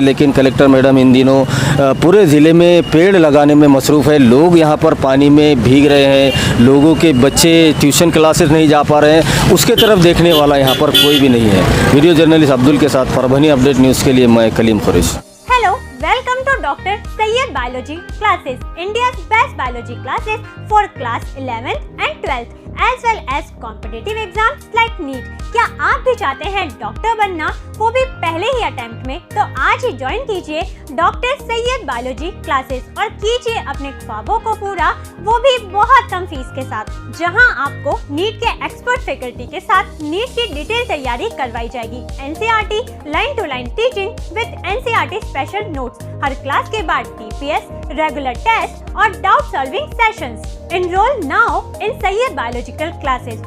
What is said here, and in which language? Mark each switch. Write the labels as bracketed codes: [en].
[hi] लेकिन collector madam इन दिनों पूरे ज़िले में पेड़ लगाने में मसरूफ़ है. लोग यहाँ पर पानी में भीग रहे हैं, लोगों के बच्चे ट्यूशन क्लासेस नहीं जा पा रहे हैं, उसके तरफ देखने वाला यहाँ पर कोई भी नहीं है. वीडियो जर्नलिस्ट अब्दुल के साथ परभनी अपडेट न्यूज़ के लिए मैं Kaleem Qureshi. [en] Hello, welcome to Dr. Sayyed Biology Classes, India's best biology classes for class 11th and 12th as well as competitive exams like NEET. [hi] क्या आप भी चाहते हैं डॉक्टर बनना, वो भी पहले ही अटेम्प्ट में? तो आज ही ज्वाइन कीजिए डॉक्टर सैयद बायोलॉजी क्लासेस और कीजिए अपने ख्वाबों को पूरा, वो भी बहुत कम फीस के साथ, जहां आपको नीट के एक्सपर्ट फैकल्टी के साथ नीट की डिटेल तैयारी करवाई जाएगी. [en] NCERT line to line teaching with NCERT special notes, [hi] हर class के बाद [en] TPS, regular test और doubt solving sessions. Enroll now in Sayyed Biological Classes.